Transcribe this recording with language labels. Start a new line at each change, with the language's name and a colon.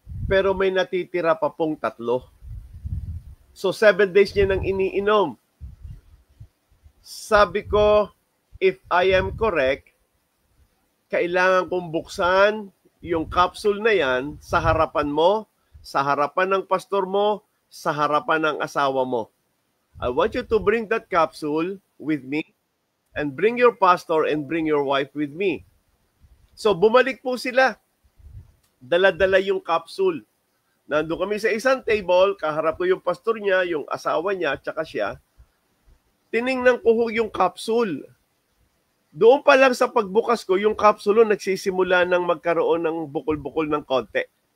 Filipino: Pero may natitira pa pong 3. So, 7 days niya nang iniinom. Sabi ko,
English: if I am correct,
Filipino: kailangan kong buksan yung capsule na yan sa harapan mo, sa harapan ng pastor mo, sa harapan ng asawa mo.
English: I want you to bring that capsule with me and bring your pastor and bring your wife with me.
Filipino: So, bumalik po sila. Dala-dala yung capsule. Nandun kami sa isang table, kaharap ko yung pastor niya, yung asawa niya, tsaka siya. Tiningnan ko yung capsule. Doon pa lang sa pagbukas ko, yung capsule nagsisimula ng magkaroon ng bukol-bukol ng konti.